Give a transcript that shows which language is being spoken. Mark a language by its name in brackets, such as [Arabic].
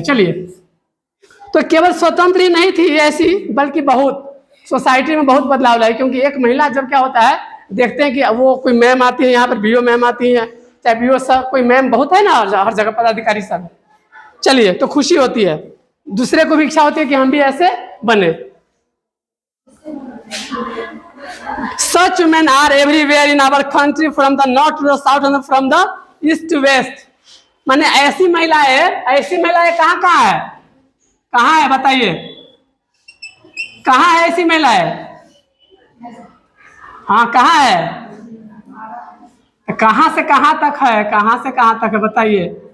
[Hindi] चलिए, तो केवल स्वतंत्र ही नहीं थी ऐसी, बल्कि बहुत सोसाइटी में बहुत बदलाव लाई। क्योंकि एक महिला जब क्या होता है, देखते हैं कि वो कोई मैम आती है, यहाँ पर बीओ मैम आती है, चाहे बीओ सब, कोई मैम बहुत है ना, हर जगह पदाधिकारी सब। चलिए, तो खुशी होती है, दूसरे को भी इच्छा होती है कि हम भी ऐसे बने। [English] Such women are everywhere in our country, from the north to the south and from the east to west. [Hindi] माने ऐसी महिलाएं कहाँ कहाँ है? कहाँ है बताइए? कहाँ है ऐसी महिलाएं? हाँ, कहाँ है? कहाँ से कहाँ तक है? कहाँ से कहाँ तक है बताइए?